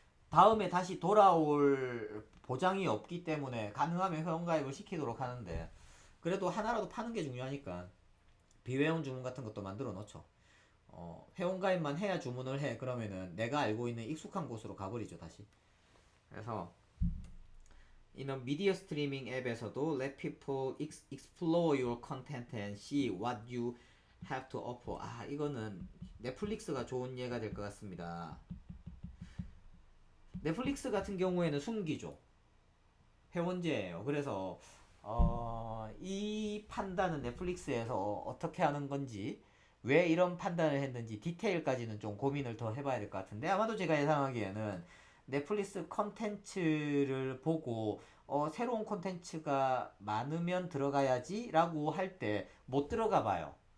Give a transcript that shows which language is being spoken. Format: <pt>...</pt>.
<ko>다음에 다시 돌아올 보장이 없기 때문에 가능하면 회원가입을 시키도록 하는데 그래도 하나라도 파는 게 중요하니까 비회원 주문 같은 것도 만들어 놓죠. 회원가입만 해야 주문을 해. 그러면은 내가 알고 있는 익숙한 곳으로 가버리죠, 다시. 그래서 이런 미디어 스트리밍 앱에서도</ko> <en>let people explore your content and see what you have to offer.</en> <ko>이거는 넷플릭스가 좋은 예가 될 것 같습니다. 넷플릭스 같은 경우에는 숨기죠. 회원제예요. 그래서 이 판단은 넷플릭스에서 어떻게 하는 건지 왜 이런 판단을 했는지 디테일까지는 좀 고민을 더 해봐야 될 것 같은데 아마도 제가 예상하기에는 넷플릭스 컨텐츠를 보고 새로운 컨텐츠가 많으면 들어가야지 라고 할 때 못 들어가 봐요.</ko>